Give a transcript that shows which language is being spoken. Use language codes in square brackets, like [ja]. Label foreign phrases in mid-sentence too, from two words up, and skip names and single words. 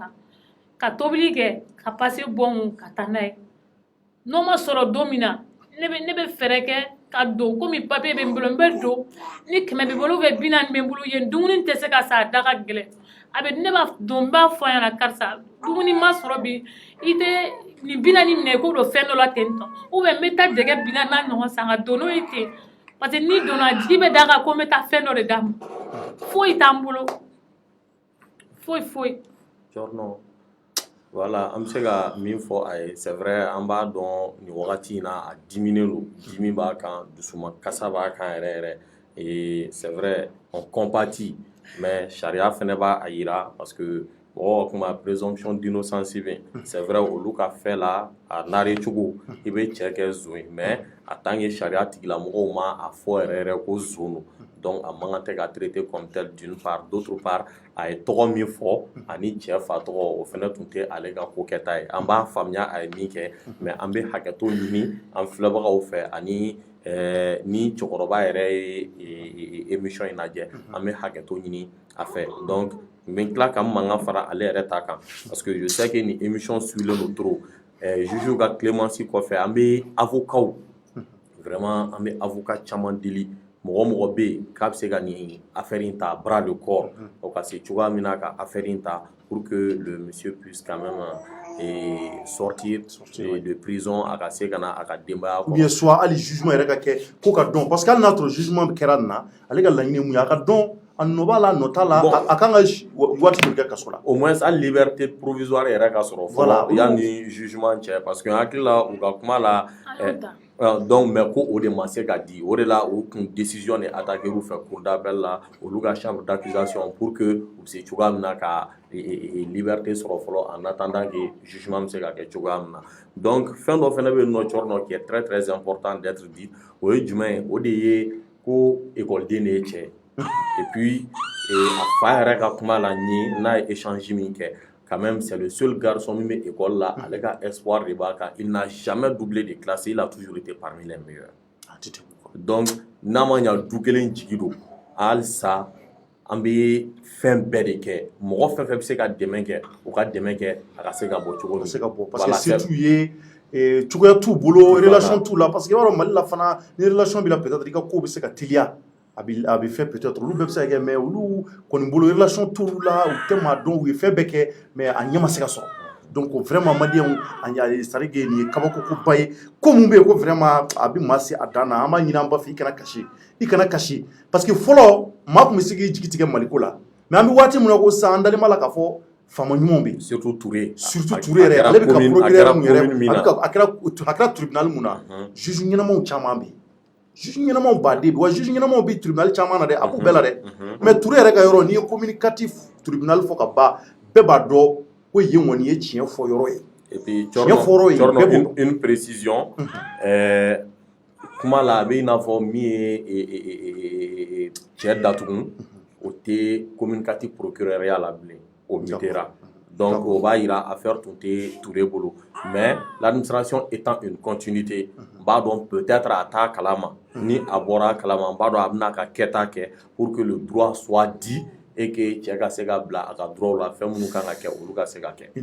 [bm] kan ka tobili kɛ ka passe bɔ n kun ka taa n'a ye n'o ma sɔrɔ don min na ne bɛ fɛɛrɛ kɛ ka don komi papier bɛ n bolo n bɛ don ni 100 bɛ n bolo [fr] ou bien [bm] 40 bɛ n bolo yen dumuni tɛ se ka sa a da ka gɛlɛn a bɛ ne b'a don n b'a fɔ a ɲɛna karisa dumuni ma sɔrɔ bi i tɛ nin 40 minɛ i k'o don fɛn dɔ la ten tɔ [fr] ou bien [bm] n bɛ taa dɛgɛ 40 ɲɔgɔn san ka don n'o ye ten [fr] parce que [bm] ni donna jigi bɛ da kan ko n bɛ taa fɛn dɔ de d'a ma foyi t'an bolo foyi. Jorno voilà an bɛ se ka min fɔ a ye [fr] c'est vrai [bm] an b'a dɔn nin wagati in na a diminen don dimi b'a kan dusuma kasa b'a kan yɛrɛ [fr] et c'est vrai on compatit mais [bm] sariya fɛnɛ b'a a yira [fr] parce que [bm] mɔgɔ kuma [fr] présomption d'innocence [bm] bɛ [fr] c'est vrai [bm] olu ka fɛn la a nare cogo i bɛ cɛ kɛ zon ye [fr] mais en tant que [bm] sariya tigilamɔgɔw ma a fɔ yɛrɛ ko zon don donc a man kan tɛ ka [fr] traiter comme tel d'une part d'autre part [bm] a ye tɔgɔ min fɔ ani cɛ fa tɔgɔ o fɛnɛ tun tɛ ale ka ko kɛta ye an b'a faamuya a ye min kɛ mais an bɛ hakɛto ɲini an filɛbagaw fɛ ani ni cɛkɔrɔba yɛrɛ ye émission in lajɛ an bɛ hakɛto ɲini a fɛ donc n bɛ tila ka n mankan fara ale yɛrɛ ta kan [fr] parce que je sais que [bm] ni émission suilen don [fr] trop juge [bm] ka clémence kɔfɛ an bɛ [fr] avocat vraiment [bm] an bɛ avocat caman deli mɔgɔ bɛ yen k'a bɛ se ka nin affaire in ta [fr] bras de corps [bm] o ka se cogoya min na ka affaire in ta [fr] pour que le monsieur puisse quand même sortir de prison [bm] a ka se ka na a ka denbaya kɔnɔ. [fr] ou bien soit [bm] hali jugement yɛrɛ ka kɛ ko ka dɔn [fr] parce que [bm] hali n'a sɔrɔ jugement kɛra nin na ale ka laɲini mun ye a ka dɔn a nɔ b'a la a nɔ t'a la a kan ka waati joli kɛ kaso la. [fr] au moins [bm] hali [fr] liberté provisoire [bm] yɛrɛ ka sɔrɔ fɔlɔ yanni jugement cɛ [fr] parce que [bm] n hakili la u ka kuma la [fr] donc mais [bm] ko o de ma se ka di o de la o kun [fr] décision de attaquer [bm] u fɛ [fr] cour d'appel [bm] la olu ka [fr] chambre d'accusation pour que [bm] u bɛ se cogoya min na ka liberté sɔrɔ fɔlɔ [fr] en attendant que [bm] jugement bɛ se ka kɛ cogoya min na donc fɛn dɔ fɛnɛ bɛ yen nɔ Tchorno [fr] qui est très très important d'être dit [bm] o ye jumɛn ye o de ye ko écoleden de ye cɛ [fr] et puis [bm] a fa yɛrɛ ka kuma la ni n'a ye échange min kɛ [fr] quand même c'est le seul garçon [bm] min bɛ école la ale ka espoir de b'a kan [fr] il n'a jamais doublé de classe il a toujours été parmi les meilleurs [bm] donc n'a ma ɲa du kelen jigi don halisa an bɛ fɛn bɛɛ de kɛ mɔgɔ fɛn fɛn bɛ se ka dɛmɛ kɛ u ka dɛmɛ kɛ a ka se ka bɔ cogo min se ka bɔ [fr] parce que [bm] se t'u ye cogoya t'u bolo relation t'u la [fr] parce que [bm] i b'a dɔn Mali la fana ni relation b'i la peut-être i ka ko bɛ se ka teliya a bɛ fɛ peut-être olu bɛɛ bɛ se ka kɛ mais olu kɔni bolo relation t'olu la u tɛ maa dɔn u ye fɛn bɛɛ kɛ mais a ɲɛ ma se ka sɔrɔ donc vraiment maliyɛnw [fr] c'est à dire que [bm] nin ye kabakokoba ye ko mun bɛ yen ko vraiment a bɛ maa se a dan na an b'a ɲini an b'a fɛ i kana kasi [fr] parce que [bm] fɔlɔ maa tun bɛ se k'i jigi tigɛ Maliko la mais an bɛ waati min na ko sisan an dalen b'a la k'a fɔ faama ɲumanw bɛ yen surtout Touré yɛrɛ ale bɛ ka procureur mun yɛrɛ a kɛra tribunal mun na juge ɲɛnamaw caman bɛ yen juge ɲɛnamaw baden wa juge ɲɛnamaw bɛ tribunal caman na dɛ a b'u bɛɛ la dɛ mais Touré yɛrɛ ka yɔrɔ n'i ye [fr] communicatif tribunal [bm] fɔ ka ban bɛɛ b'a dɔn ko yen kɔni ye tiɲɛ fɔ yɔrɔ ye [fr] et puis [bm] Tchorno [fr] une précision [bm] kuma la a bɛ i n'a fɔ min ye cɛ datugu o tɛ [fr] communicatif procureur [bm] la bilen o mitera donc o b'a yira affaire tun tɛ Touré bolo [fr] mais l'administration étant une continuité [bm] n b'a dɔn peut-être a t'a kalama ni a bɔra a kalama n b'a dɔn a bɛna ka kɛta kɛ [fr] pour que le droit soit dit et que [bm] cɛ ka se ka bila a ka droit la fɛn minnu kan ka kɛ olu ka se ka kɛ.